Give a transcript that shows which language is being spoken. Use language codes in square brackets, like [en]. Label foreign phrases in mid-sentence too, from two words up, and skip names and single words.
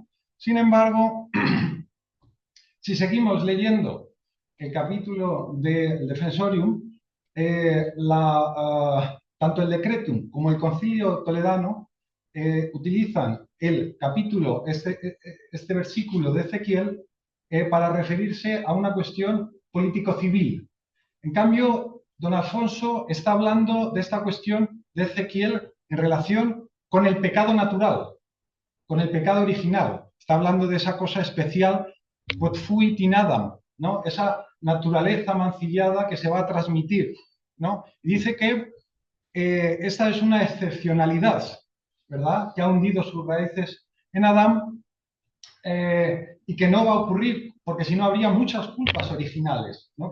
[es] Sin embargo, si seguimos leyendo el capítulo del Defensorium, tanto el Decretum como el Concilio Toledano utilizan el capítulo, este versículo de Ezequiel, para referirse a una cuestión político-civil. En cambio, don Alfonso está hablando de esta cuestión de Ezequiel en relación con el pecado natural, con el pecado original. Está hablando de esa cosa especial, [la] quod fuit in Adam, [es] ¿no? Esa naturaleza mancillada que se va a transmitir, ¿no? Y dice que esta es una excepcionalidad, ¿verdad? Que ha hundido sus raíces en Adán y que no va a ocurrir, porque si no habría muchas culpas originales, ¿no?